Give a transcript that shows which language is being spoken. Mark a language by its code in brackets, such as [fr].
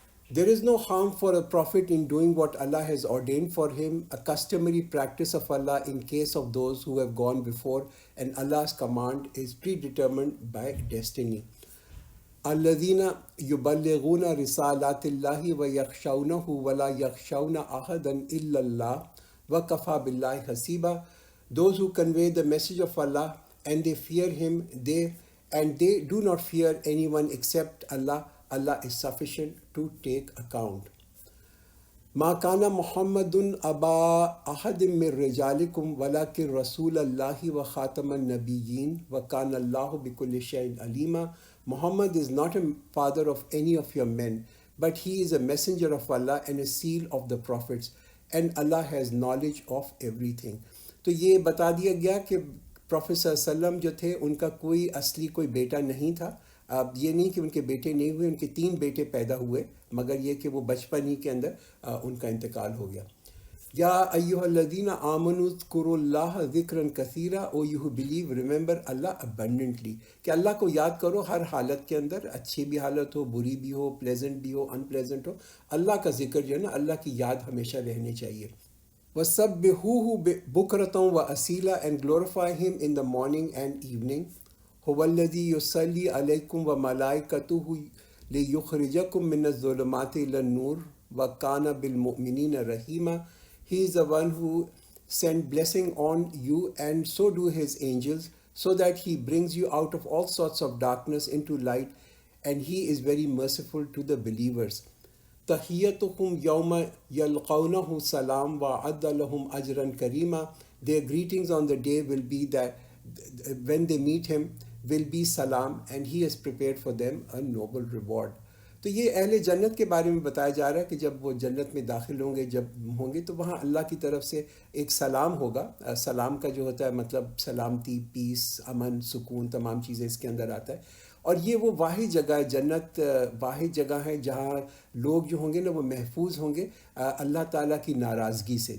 [en] There is no harm for a prophet in doing what Allah has ordained for him, a customary practice of Allah in case of those who have gone before, and Allah's command is predetermined by destiny. [ar] الذين يبلغون رسالات الله ويخشونه ولا يخشون أحدا إلا الله وكفى بالله حسيبا. [en] Those who convey the message of Allah and they fear him, they do not fear anyone except Allah. Allah is sufficient to take account. [ar] ما كان محمد أبا أحد من رجالكم ولكن رسول الله وخاتم النبيين وكان الله بكل شيء عليما. [en] Muhammad is not a father of any of your men, but he is a messenger of Allah and a seal of the prophets, and Allah has knowledge of everything. [ur] تو یہ بتا دیا گیا کہ پروفیٹ صلی اللہ علیہ وسلم جو تھے ان کا کوئی اصلی کوئی بیٹا نہیں تھا. اب یہ نہیں کہ ان کے بیٹے نہیں ہوئے، ان کے 3 بیٹے پیدا ہوئے، مگر یہ کہ وہ بچپن ہی کے اندر ان کا انتقال ہو گیا. [ar] یا ایھا الذین آمنوا اذکروا اللہ ذکرا کثیرا، [en] O you believe remember اللہ abundantly, [ur] کہ اللہ کو یاد کرو ہر حالت کے اندر، اچھی بھی حالت ہو، بری بھی ہو، پلیزنٹ بھی ہو، ان پلیزنٹ ہو، اللہ کا ذکر جو ہے نا، اللہ کی یاد ہمیشہ رہنی چاہیے. [ar] وَسَبِّحُوهُ بُكْرَةً وَأَصِيلًا [en] and glorify him in the morning and evening. [ar] هُوَ الَّذِي يُصَلِّي عَلَيْكُمْ وَمَلَائِكَتُهُ لِيُخْرِجَكُم مِّنَ الظُّلُمَاتِ إِلَى النُّورِ وَكَانَ بِالْمُؤْمِنِينَ رَحِيمًا. [en] He is the one who sent blessing on you, and so do his angels, so that he brings you out of all sorts of darkness into light, and he is very merciful to the believers. [ar] تحیتہم یوم یلقونہ سلام وعد لہم اجرا کریما. [en] Their greetings on the day will be that when they meet him will be salam, and he has prepared for them a noble reward. [ur] تو یہ اہل جنت کے بارے میں بتایا جا رہا ہے کہ جب وہ جنت میں داخل ہوں گے، جب ہوں گے تو وہاں اللہ کی طرف سے ایک سلام ہوگا. سلام کا جو ہوتا ہے مطلب سلامتی، پیس، امن، سکون، تمام چیزیں اس کے اندر آتا ہے. اور یہ وہ واحد جگہ ہے، جنت واحد جگہ ہے جہاں لوگ جو ہوں گے نا وہ محفوظ ہوں گے اللہ تعالیٰ کی ناراضگی سے.